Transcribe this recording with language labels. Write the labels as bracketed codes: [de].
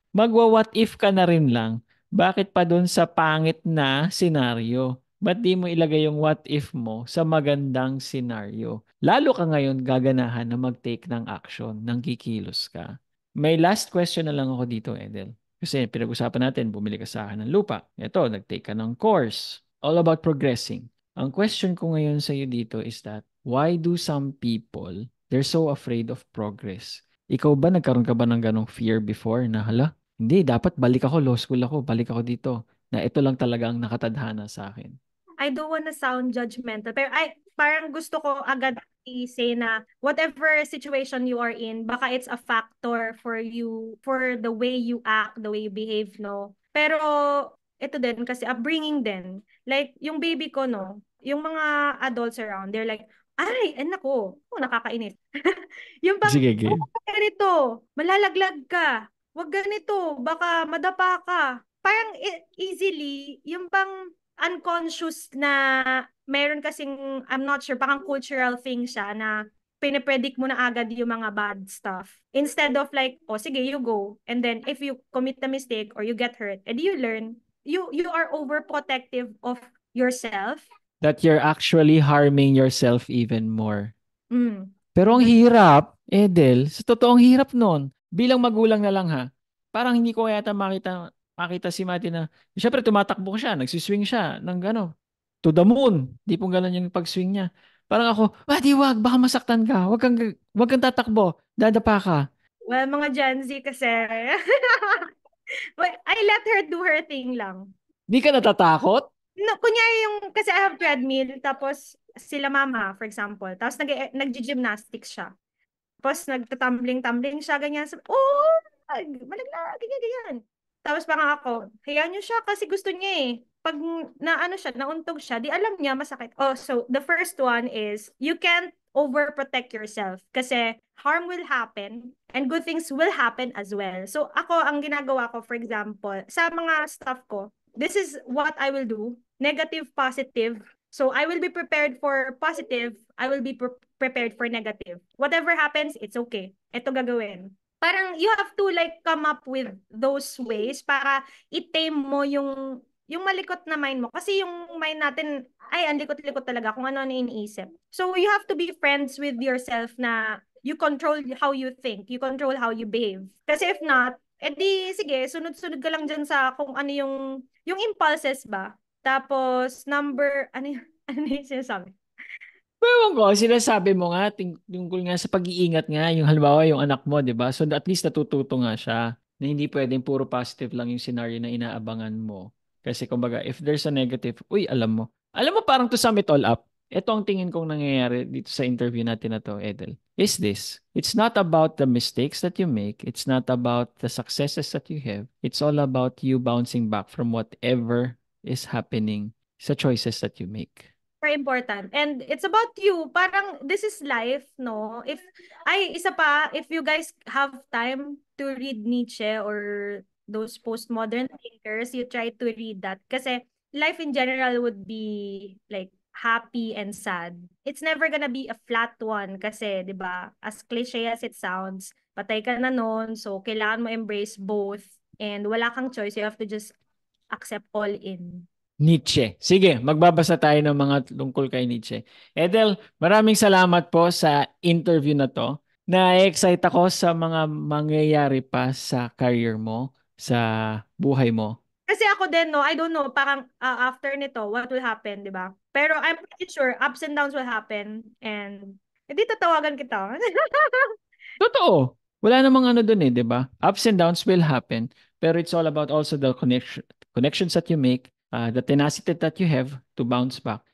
[tl] Magwa- [en] what if [tl] ka na rin lang. Bakit pa dun sa pangit na senaryo? Ba't di mo ilagay yung what if mo sa magandang senaryo? Lalo ka ngayon gaganahan na mag-take ng action, nang kikilos ka. May last question na lang ako dito, Edel. Kasi pinag-usapan natin, bumili ka sa akin ng lupa. Ito, nag-take ka ng course. All about progressing. Ang question ko ngayon sa iyo dito [en] is that, why do some people, they're so afraid of progress? [tl] Ikaw ba, nagkaroon ka ba ng ganong fear before na, hala, hindi, dapat balik ako, law school ako, balik ako dito. Na ito lang talaga ang nakatadhana sa akin. [en] I don't wanna sound judgmental, [tl] pero parang gusto ko agad i-say na [en] whatever situation you are in, baka it's a factor for you, for the way you act, the way you behave, no? [tl] Pero ito din, kasi upbringing din. Like, yung baby ko, no? Yung mga adults around, [en] they're like, [tl] ay, nako, nakakainis. Yung pang, Sige, game. ganito, malalaglag ka. Wag ganito, baka madapa ka. Parang easily, yung pang unconscious na meron kasing, [en] I'm not sure, [tl] parang [en] cultural thing [tl] siya na pinipredict mo na agad yung mga [en] bad stuff. Instead of like, sige, you go. And then if you commit a mistake or you get hurt, [tl] edi [en] you learn. You are overprotective of yourself. That you're actually harming yourself even more. [tl] Pero ang Mm. hirap, Edel, sa totoong hirap nun, bilang magulang na lang ha, parang hindi ko yata makita si Mati na, syempre tumatakbo siya, nagsiswing siya ng gano'n, [en] to the moon. [tl] Di po gano'n yung pag-swing niya. Parang ako, Mati, wag, baka masaktan ka. Wag kang tatakbo. Dadapa ka. [en] Well, mga Gen Z kasi, I let her do her thing lang. [tl] Di ka natatakot? No, kunyari yung, kasi [en] I have treadmill, [tl] tapos sila mama, [en] for example, [tl] tapos nag-gymnastics siya. Tapos nagtatumbling-tumbling siya, ganyan. Malaglag, ganyan. Tapos parang ako, hayaan niyo siya kasi gusto niya eh. Pag nauntog siya, di alam niya masakit. [en] Oh, so the first one is, you can't overprotect yourself [tl] kasi [en] harm will happen and good things will happen as well. [tl] So ako, ang ginagawa ko, [en] for example, [tl] sa mga staff ko, [en] this is what I will do. Negative, positive. So I will be prepared for positive. I will be prepared for negative. Whatever happens, it's okay. [tl] Ito gagawin. Parang [en] you have to like come up with those ways [tl] para i-tame mo yung malikot na [en] mind mo. [tl] Kasi yung mind natin, ang likot-likot talaga kung ano iniisip. [en] So you have to be friends with yourself na you control how you think. You control how you behave. [tl] Kasi if not, edi sige, sunod-sunod ka lang dyan sa kung ano yung impulses ba. Tapos, ano yung sinasabi? Ewan ko, sinasabi mo nga, tungkol nga sa pag-iingat nga, yung halimbawa yung anak mo, di ba? So at least natututo nga siya na hindi pwedeng puro positive lang yung scenario na inaabangan mo. Kasi kumbaga, [en] if there's a negative, [tl] alam mo parang [en] to sum it all up, [tl] ito ang tingin kong nangyayari dito sa interview natin na to, Edel, [en] is this. It's not about the mistakes that you make. It's not about the successes that you have. It's all about you bouncing back from whatever is happening sa choices that you make. Very important. And it's about you. Parang this is life, no? Isa pa, if you guys have time to read Nietzsche or those postmodern thinkers, you try to read that. Kasi life in general would be like happy and sad. It's never gonna be a flat one [tl] kasi, di ba, [en] as cliche as it sounds, [tl] patay ka na nun, so kailangan mo [en] embrace both and [tl] wala kang choice. [en] You have to just accept all in. Nietzsche. [tl] Sige, magbabasa tayo ng mga tungkol kay Nietzsche. Edel, maraming salamat po sa interview na to. Na-excite ako sa mga mangyayari pa sa career mo, sa buhay mo. Kasi ako din, no, [en] I don't know, [tl] parang after nito, [en] what will happen, di ba? Pero I'm pretty sure ups and downs will happen and [tl] hindi tatawagan kita. Totoo. Wala namang ano dun di ba? [en] Ups and downs will happen, [tl] pero [en] it's all about also the connections that you make, the tenacity that you have to bounce back.